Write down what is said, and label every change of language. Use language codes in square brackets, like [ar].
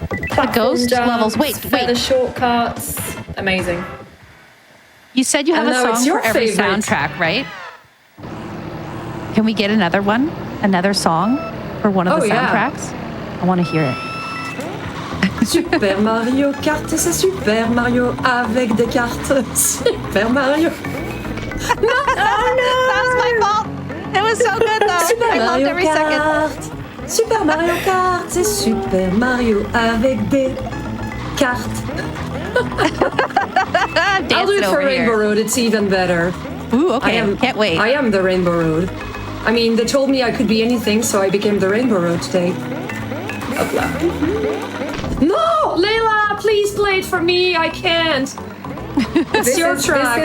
[en] The ghost jumps, levels. Wait. The shortcuts. Amazing. You said you have a song for every favorite soundtrack, right? Can we get another one? Another song for one of the soundtracks? I want to hear it. [fr] Super Mario Kart, c'est Super Mario avec des cartes. [en] Super Mario. No, that was my fault. It was so good though. I loved every second. [fr] Super Mario Kart, c'est Super Mario avec des cartes. [en] I'll do it for Rainbow Road. It's even better. Ooh, okay. Can't wait. I am the Rainbow Road. I mean, they told me I could be anything, so I became the Rainbow Road today. No, Layla, please play it for me. I can't. It's your track.